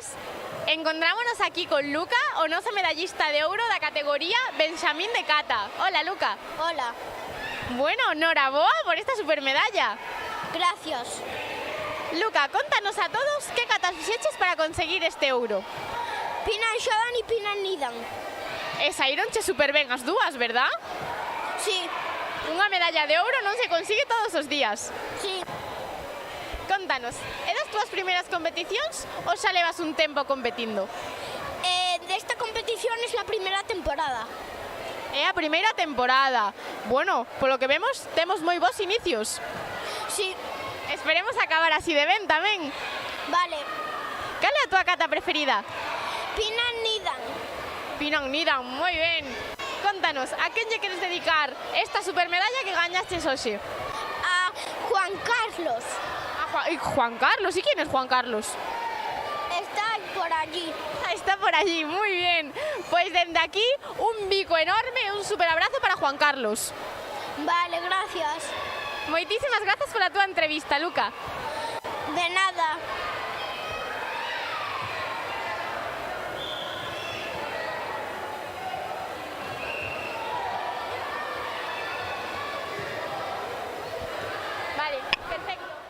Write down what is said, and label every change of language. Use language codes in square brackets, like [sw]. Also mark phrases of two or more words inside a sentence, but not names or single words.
[gl] Encontrámonos aquí con Luca, o noso medallista de ouro da categoría Benxamín de Cata. Hola, Luca. Hola, Bueno, noraboa por esta supermedalla. gracias. Luca, contanos a todos que catas fixeches para conseguir este ouro. Pinan xodan e pinan nidan. E saíronche super ben as dúas, verdad? Sí, Unha medalla de ouro non se consigue todos os días. sí. Contanos, é das túas primeiras competicións ou xa levas un tempo competindo? [es] De esta competición es la primera temporada. [gl] É a primeira temporada. Bueno, polo que vemos, temos moi bons inicios. Sí, Esperemos acabar así de ben tamén. vale. Cal é a túa cata preferida? Pinan nidan. Pinan Nidan, moi ben. Contanos, a quen lle queres dedicar esta supermedalla que gañaches hoxe? A Juan Carlos. [es] Juan Carlos, ¿y quién es Juan Carlos? Está por allí. Está por allí, muy bien. Pues desde aquí, [gl] un bico enorme e un super abrazo para Juan Carlos. [es] Vale, gracias. [gl] Moitísimas grazas pola túa entrevista, Luca. De nada. Vale, perfecto.